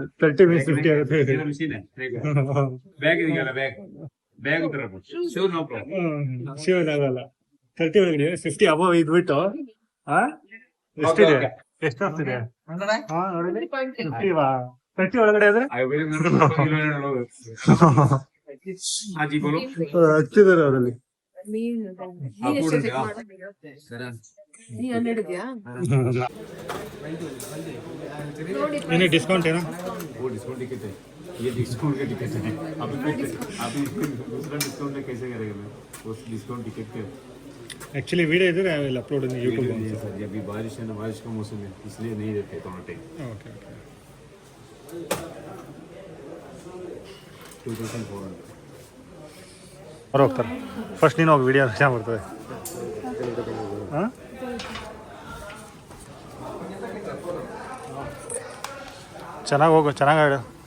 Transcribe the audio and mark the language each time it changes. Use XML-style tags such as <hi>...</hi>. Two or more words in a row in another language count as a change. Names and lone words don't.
<kn>30 ಮೀನ್ಸ್ 50 ಆಗುತ್ತೆ. ಶಿವನ್ ಆಗಲ್ಲ. 30 ಒಳಗಡೆ 50 ಅಬವ್ ಇದ್ಬಿಟ್ಟು ಎಷ್ಟಿದೆ? ಎಷ್ಟು ಆಗ್ತಿದೆ? 50 ಒಳಗಡೆ ಆದ್ರೆ</kn> <hi>हाँ जी बोलो</hi> <kn>ಹಚ್ಚಿದ್ದಾರೆ ಅವರಲ್ಲಿ ಏನೇ ಡಿಸ್ಕೌಂಟ್ ಏನೋ</kn> <hi>वो</hi> <en>discount ticket</en> <hi>है ये डिस्काउंट का टिकट है अभी दूसरा डिस्काउंट में कैसे करेगा मैं वो</hi> <en>discount ticket</en> <hi>के</hi> <en>actually video</en> <kn>ಇದ್ರೆ ಅವೆಲ್ಲ</kn> <en>upload YouTube</en> <hi>नहीं है सर ये अभी बारिश है ना बारिश का मौसम है इसलिए नहीं देते थोड़ा टाइम</hi> <en>okay okay</en> <kn>2400 ಅವ್ರು ಹೋಗ್ತಾರೆ ಫಸ್ಟ್ ನೀನು ಹೋಗಿ ವಿಡಿಯೋ ಚೆನ್ನಾಗಿ ಬರ್ತದೆ ಹಾಂ ಚೆನ್ನಾಗಿ ಹೋಗು ಚೆನ್ನಾಗಿ ಆಡು</kn>